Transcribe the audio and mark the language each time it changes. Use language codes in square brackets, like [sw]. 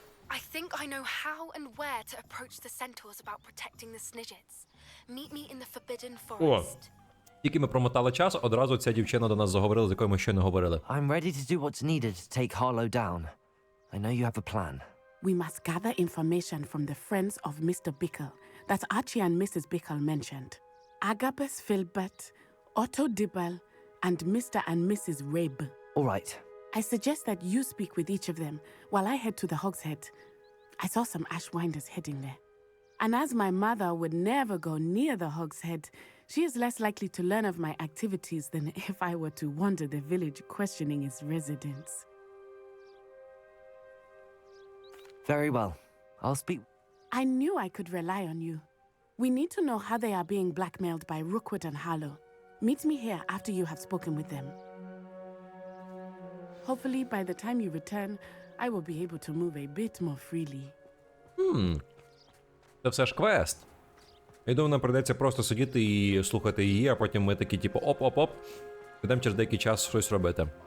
[en] I think I know how and where to approach the centaurs about protecting the Snidgets. Meet me in the Forbidden Forest. [uk] Тільки ми промотали час, одразу ця дівчина до нас заговорила, з якою ми ще не говорили. [en] I'm ready to do what's needed to take Harlow down. I know you have a plan. We must gather information from the friends of Mr. Bickle that Archie and Mrs. Bickle mentioned. Agabus Filbert, Otto Dibble, and Mr. and Mrs. Rabe. All right. I suggest that you speak with each of them while I head to the Hogshead. I saw some Ashwinders heading there. And as my mother would never go near the Hogshead, she is less likely to learn of my activities than if I were to wander the village questioning its residents. Very well. I'll speak. I knew I could rely on you. We need to know how they are being blackmailed by Rookwood and Harlow. Meet me here after you have spoken with them. Hopefully, by the time you return, I will be able to move a bit more freely. [uk] Це все ж квест. Я думаю, нам прийдеться просто сидіти і слухати її, а потім ми такі, типу, оп-оп-оп. Підемо через деякий час щось робити.